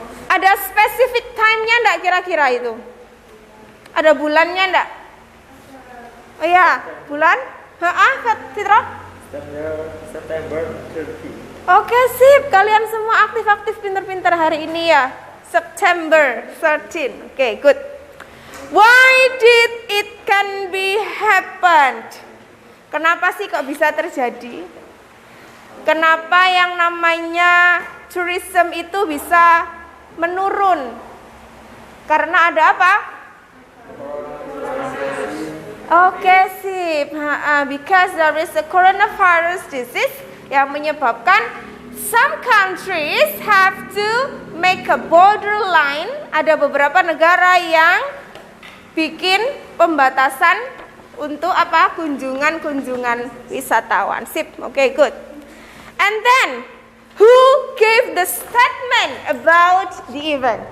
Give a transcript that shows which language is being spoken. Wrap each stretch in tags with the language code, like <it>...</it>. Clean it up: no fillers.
<id>Ada specific time-nya enggak kira-kira itu? Ada bulannya enggak? Oh iya, bulan? Fitra?</id> <en>September 30.</en> <id>Oke, sip. Kalian semua aktif-aktif pintar-pintar hari ini ya.</id> <en>September 13. Oke, good. Why did it can be happened?</en> <id>Kenapa sih kok bisa terjadi? Kenapa yang namanya tourism itu bisa menurun? Karena ada apa? Oke, sip.</id> <en>Because there is a coronavirus disease</en> <id>yang menyebabkan</id> <en>some countries have to make a borderline.</en> <id>Ada beberapa negara yang bikin pembatasan untuk apa? Kunjungan wisatawan. Sip.</id> <en>Oke, good. And then who gave the statement about the event?</en>